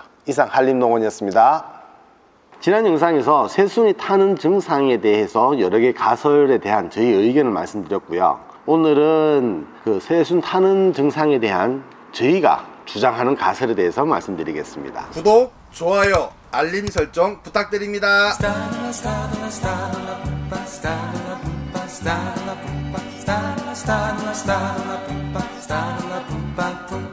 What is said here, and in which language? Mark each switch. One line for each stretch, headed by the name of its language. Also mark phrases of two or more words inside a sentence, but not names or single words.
Korean: 이상 한림농원이었습니다. 지난 영상에서 새순이 타는 증상에 대해서 여러 개 가설에 대한 저희 의견을 말씀드렸고요. 오늘은 그 새순 타는 증상에 대한 저희가 주장하는 가설에 대해서 말씀드리겠습니다. 구독, 좋아요, 알림 설정 부탁드립니다. Sta la pumpa, sta la pumpa, sta la pumpa, sta la pumpa.